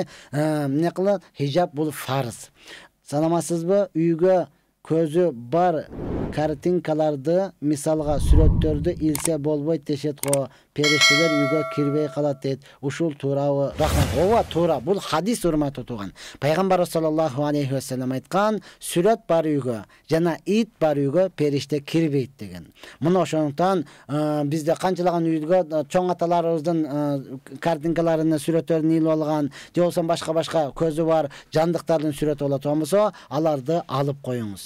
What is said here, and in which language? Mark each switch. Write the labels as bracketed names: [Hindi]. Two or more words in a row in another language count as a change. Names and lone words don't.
[Kyrgyz] Эмне кылат? Хижаб бул фарз. Санамасызбы? Үйгө көзү бар картинкаларды, мисалга сүрөттөрдү илсе болбойт дешет го. Периштелер үйгө кирбей калат дейт. Ушул туурабы? Рахмат. Ооба, туура. Бул хадис, урматтуу тууган. Пайгамбар [Arabic] صلى الله عليه وسلم [Kyrgyz] айткан, сүрөт бар үйгө жана ит бар үйгө периште кирбейт деген. Мына ошондон бизде канчалаган үйгө чоң аталарыбыздын картинкаларын, сүрөттөрүн илип алган, же болсо башка көзү бар жандыктардын сүрөтү боло турган болсо, аларды алып коюңуз.